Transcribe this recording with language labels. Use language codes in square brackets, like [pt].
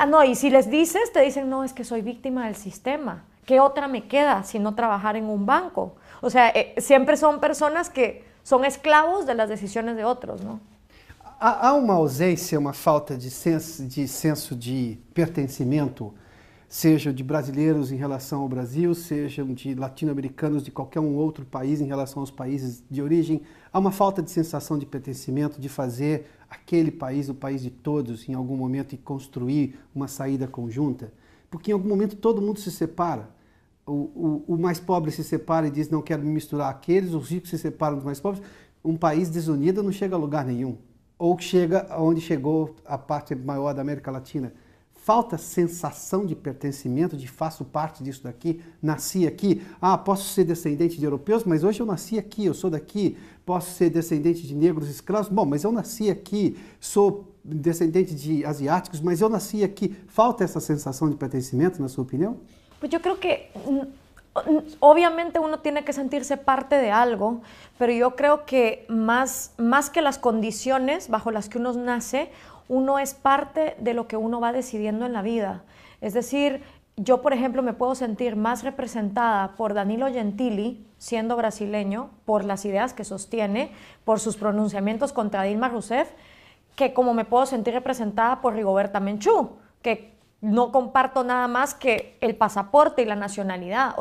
[es] No, y si les dices, te dicen, no, es que soy víctima del sistema. ¿Qué otra me queda si no trabajar en un banco? O sea, siempre son personas que son esclavos de las decisiones de otros, ¿no? [pt] Há uma ausência, uma falta de senso de pertencimento sejam de brasileiros em relação ao Brasil, sejam de latino-americanos de qualquer um outro país em relação aos países de origem. Há uma falta de sensação de pertencimento, de fazer aquele país o país de todos em algum momento e construir uma saída conjunta, porque em algum momento todo mundo se separa. O mais pobre se separa e diz não quero me misturar àqueles, os ricos se separam dos mais pobres. Um país desunido não chega a lugar nenhum, ou chega onde chegou a parte maior da América Latina. Falta sensação de pertencimento, de faço parte disso daqui, nasci aqui. Ah, posso ser descendente de europeus, mas hoje eu nasci aqui, eu sou daqui. Posso ser descendente de negros escravos, bom, mas eu nasci aqui. Sou descendente de asiáticos, mas eu nasci aqui. Falta essa sensação de pertencimento, na sua opinião? [es] Pues yo creo que obviamente uno tiene que sentirse parte de algo, pero yo creo que más que las condiciones bajo las que uno nace, uno es parte de lo que uno va decidiendo en la vida. Es decir, yo por ejemplo me puedo sentir más representada por Danilo Gentili, siendo brasileño, por las ideas que sostiene, por sus pronunciamientos contra Dilma Rousseff, que como me puedo sentir representada por Rigoberta Menchú, que no comparto nada más que el pasaporte y la nacionalidad.